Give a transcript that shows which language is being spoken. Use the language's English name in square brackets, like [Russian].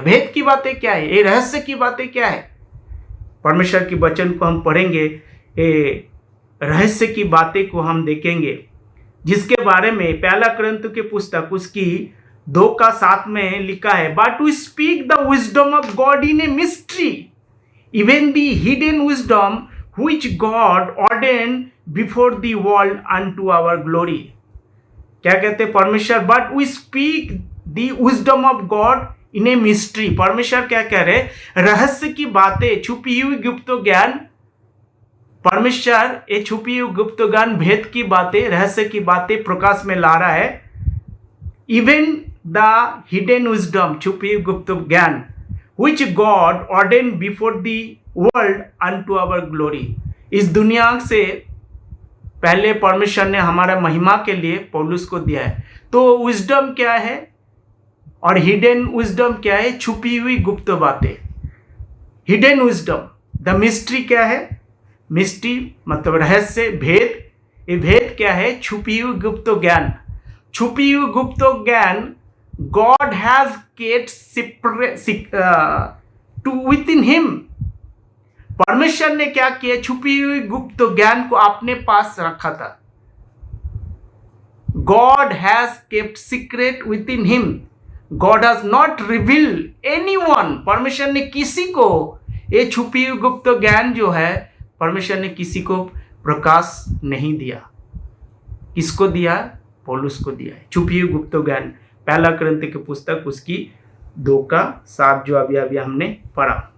[Hindi] भेद की बातें क्या है? ये रहस्य की बातें क्या है? परमेश्वर की वचन को हम पढ़ेंगे, ये रहस्य की बातें को हम देखेंगे, जिसके बारे में 1 कुरिन्थियों की पुस्तक उसकी 2:7 में लिखा है, [English] But we speak the wisdom of God in a mystery even the hidden wisdom which God ordained before the world unto our glory. [Hindi] क्या कहते हैं परमेश्वर? [English] But we speak the wisdom of God in a mystery. [Hindi] परमेश्वर क्या कह रहे? रहस्य की बातें, छुपी हुई गुप्त ज्ञान. परमेश्वर ये छुपी हुई गुप्त ज्ञान, भेद की बातें, रहस्य की बातें प्रकाश में ला रहा है. [English] even the hidden wisdom, [Hindi] छुपी हुई गुप्त ज्ञान, [English] which God ordained before the world unto our glory. [Hindi] इस दुनिया से पहले परमेश्वर ने हमारा महिमा के लिए पौलुस को दिया है. तो विजडम क्या है और हिडन विजडम क्या है? छुपी हुई गुप्त बातें. हिडन विजडम, द मिस्ट्री क्या है? मिस्ट्री मतलब रहस्य, भेद. ये भेद क्या है? छुपी हुई गुप्त ज्ञान. छुपी हुई गुप्त ज्ञान [English] God has kept secret to within him. [Hindi] परमेश्वर ने क्या किया? छुपी हुई गुप्त ज्ञान को अपने पास रखा था. [English] God has kept secret within him. God has not revealed anyone. [Hindi] परमेश्वर ने किसी को ये छुपी हुई गुप्त ज्ञान जो है परमेश्वर ने किसी को प्रकाश नहीं दिया. किसको दिया? पौलुस को दिया है छुपी हुई गुप्त ज्ञान. पहला कुरिन्थियों की पुस्तक उसकी 2:7 जो अभी हमने पढ़ा.